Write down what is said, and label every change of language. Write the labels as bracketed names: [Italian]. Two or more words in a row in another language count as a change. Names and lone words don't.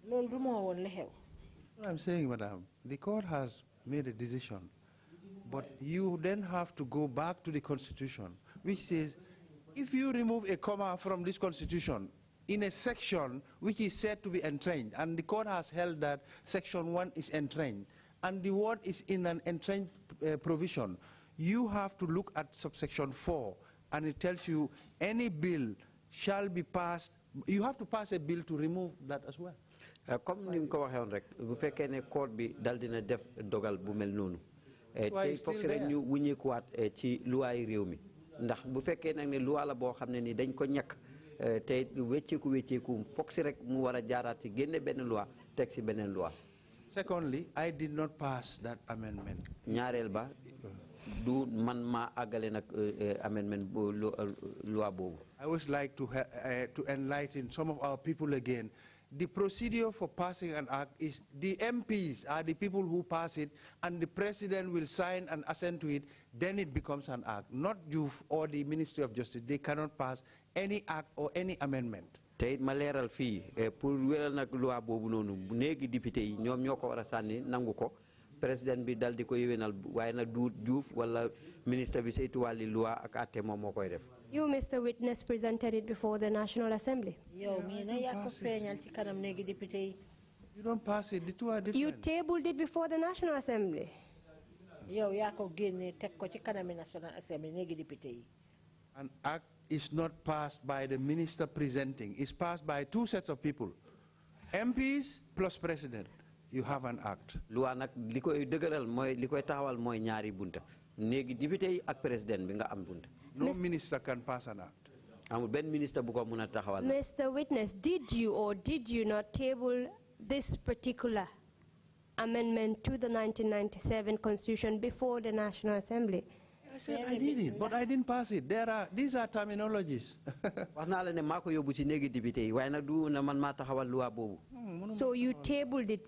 [English] I'm saying, Madam, the court has made a decision, but you then have to go back to the Constitution, which says if you remove a comma from this Constitution, in a section which is said to be entrenched, and the court has held that section 1 is entrenched, and the word is in an entrenched provision, you have to look at subsection 4, and it tells you any bill shall be passed. You have to pass a bill to remove that as well. [Wolof] Comme ni ko waxee woon rek bu fekkee ne court bi dal dina def dogal bu mel noonu tey foog si rek ñu wuññeekuwaat ci luwaay réew mi ndax bu fekkee nag ne luwaa la boo xam ne ni dañ ko ñàkk tey wecceeku foog si rek mu war a jaaraat ci génne benn loi teg si beneen loi. [English] Secondly, I did not pass that amendment. [Wolof] ñaareel ba du man maa àggale nag amendment loi boobu. [English] I would like to enlighten some of our people again. The procedure for passing an act is the MPs are the people who pass it, and the president will sign and assent to it, then it becomes an act. Not Joof or the Ministry of Justice. They cannot pass any act or any amendment. [Wolof] Te ma leeral fii pour wéral nag loi boobu noonu bu néegi député yi ñoom ñoo ko war a sànni nangu ko président bi dal di ko yéwénal waaye nag du Joof wala ministre bi saytu wàlli loi ak àtte moom moo koy def. [English] You, Mr. Witness, presented it before the National Assembly. You don't pass it. The two are different. You tabled it before the National Assembly. An act is not passed by the minister presenting. It's passed by two sets of people. MPs plus president. You have an act. [Wolof] Loi nak likoy deugural moy likoy taxawal moy ñaari bunta. Néegi député yi ak président bi nga am bunta. [English] No minister can pass an act. [Wolof] Amul ben minister bu ko mëna taxawal. [English] Mr. Witness, did you or did you not table this particular amendment to the 1997 Constitution before the National Assembly? I said I did it, but I didn't pass it. These are terminologies. So you tabled it.